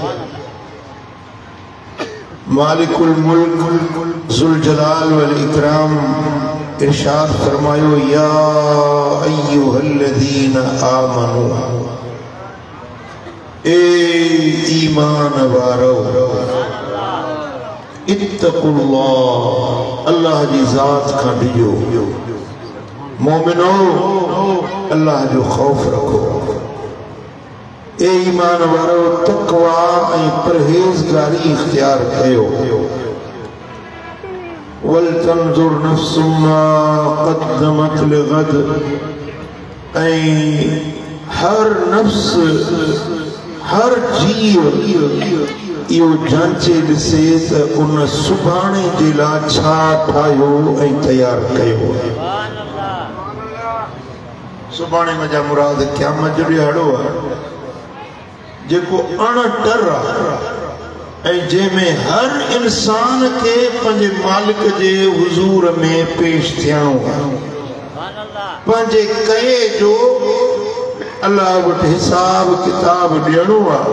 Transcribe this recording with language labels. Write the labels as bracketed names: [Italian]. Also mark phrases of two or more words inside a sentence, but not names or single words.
[Arabic] مالك الملك ذو الجلال والإكرام [Sindhi] इरशाद फरमायो, [Arabic] يا أيها الذين آمنوا, [Sindhi] ए ईमान वारो, इत्तक़ुल्लाह, अल्लाह जी ज़ात खां डिजो, मोमिनो अल्लाह जो खौफ रखो। ए ईमान वारो, तक़वा ऐं परहेज़गारी इख्तियार कयो। [Arabic] ولتنظر نفس ما قدمت لغد, [Sindhi] ऐं हर नफ्स हर जीव इहो जांचे ॾिसे त उन सुभाणे जे लाइ छा ठाहियो ऐं तयारु कयो। सुभाणे मजा मुराद क़यामत जो ॾियारो आहे जेको अणटर आहे ऐं जंहिंमें हर इंसान खे पंहिंजे मालिक जे हुज़ूर में पेश थियणो आहे, पंहिंजे कए जो अल्लाह वटि हिसाब किताब ॾियणो आहे।